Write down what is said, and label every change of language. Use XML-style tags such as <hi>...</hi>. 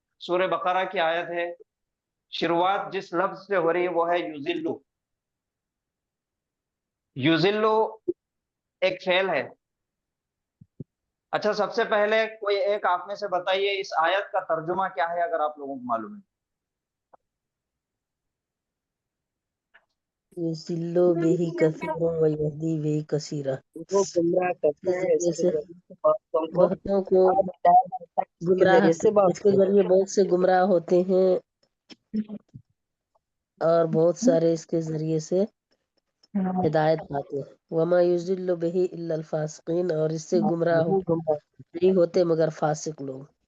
<ur>سورہ بقرہ کی آیت ہے، شروعات جس لفظ سے ہو رہی ہے وہ ہے یذلو. یذلو ایک فعل ہے. اچھا سب سے پہلے کوئی ایک آپ میں سے بتائیے اس آیت کا ترجمہ کیا ہے اگر آپ لوگوں کو معلوم ہے.</ur> <ar>یضل به کثیرا ویہدی به کثیرا.</ar> <ur>وہ گمراہ کرتا ہے اس کے ذریعے سے بہتوں کو، بہتوں کو اور ہدایت کے گمراہ ذریعے سے بہت اس کے ذریعے بہت سے گمراہ ہوتے ہیں، اور بہت سارے اس کے ذریعے سے ہدایت پاتے ہیں.</ur> <ar>وما یضل به الا الفاسقین،</ar> <ur>اور اس سے گمراہ نہیں ہوتے مگر فاسق لوگ.</ur>